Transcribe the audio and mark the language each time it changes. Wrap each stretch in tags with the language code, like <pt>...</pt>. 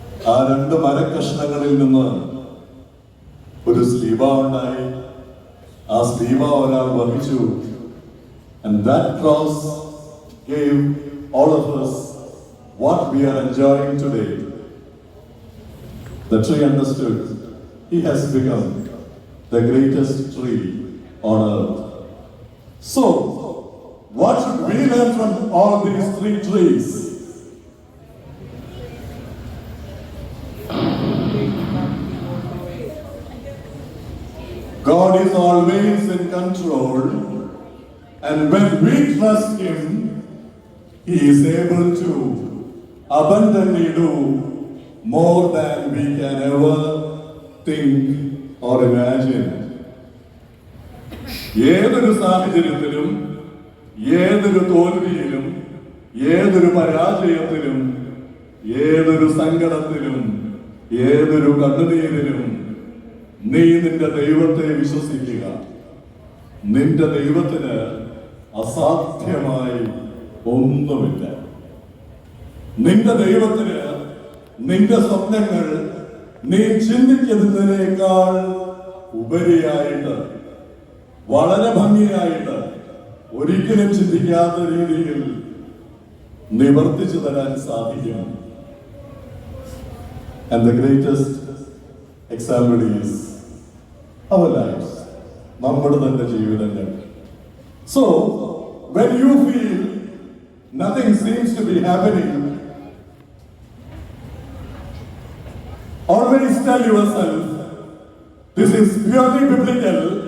<ml>ആ രണ്ട് മരക്കഷ്ണങ്ങളിൽ നിന്ന് ഒരു സ്ലീബ ഉണ്ടായി. ആ സ്ലീബ ഒരാൾ വഹിച്ചു.</ml> <en>And that cross gave all of us what we are enjoying today. The tree understood. He has become the greatest tree on earth. So, what should we learn from all these three trees? God is always in control, and when we trust Him, He is able to abundantly do more than we can ever think or imagine.</en> <ml>ഏതൊരു സാഹചര്യത്തിലും, ഏതൊരു തോൽവിയിലും, ഏതൊരു പരാജയത്തിലും, ഏതൊരു സങ്കടത്തിലും, ഏതൊരു കണ്ണുനീരിലും നീ നിന്റെ ദൈവത്തെ വിശ്വസിക്കുക. നിന്റെ ദൈവത്തിന് അസാധ്യമായി ഒന്നുമില്ല. നിന്റെ ദൈവത്തിന് നിന്റെ സ്വപ്നങ്ങൾ നീ ചിന്തിക്കുന്നതിനേക്കാൾ ഉപരിയായിട്ട്, വളരെ ഭംഗിയായിട്ട്, ഒരിക്കലും ചിന്തിക്കാത്ത രീതിയിൽ നിവർത്തിച്ചു തരാൻ സാധിക്കും.</ml> <en>And the greatest example is our lives,</en> <ml>നമ്മുടെ തന്നെ ജീവിതങ്ങൾ.</ml> <en>So, when you feel nothing seems to be happening, always tell yourself, this is purely biblical.</en>